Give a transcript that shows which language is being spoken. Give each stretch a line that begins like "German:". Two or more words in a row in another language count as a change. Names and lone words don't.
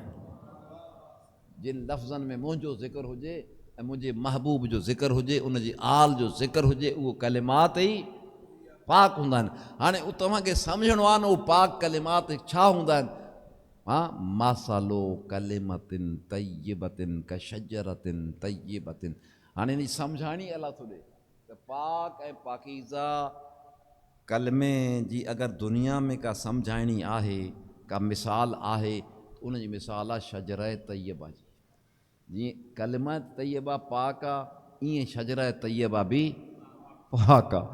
Sindhi: जिन लफ़्ज़नि में मुंहिंजो ज़िक्र हुजे ऐं मुंहिंजे महबूब जो ज़िक्र हुजे, उनजी आल जो ज़िक्र हुजे, उहो कलिमात ई पाक हूंदा आहिनि। हाणे तव्हांखे सम्झणो आहे न उहो पाक कलिमात छा हूंदा आहिनि। हा,
Arabic: مثلا كلمة طيبة ك شجرة طيبة.
Sindhi: हाणे इन सम्झाणी अलाह थो ॾे त पाक ऐं पाकीज़ा कलमे जी अगरि दुनिया में का सम्झाइणी आहे, का मिसाल आहे, उनजी मिसाल आहे
Arabic: شجر طيبة
Sindhi: जी। जीअं
Arabic: كلمة طيبة
Sindhi: पाक आहे, ईअं
Arabic: شجر طيبة
Sindhi: बि पाक आहे।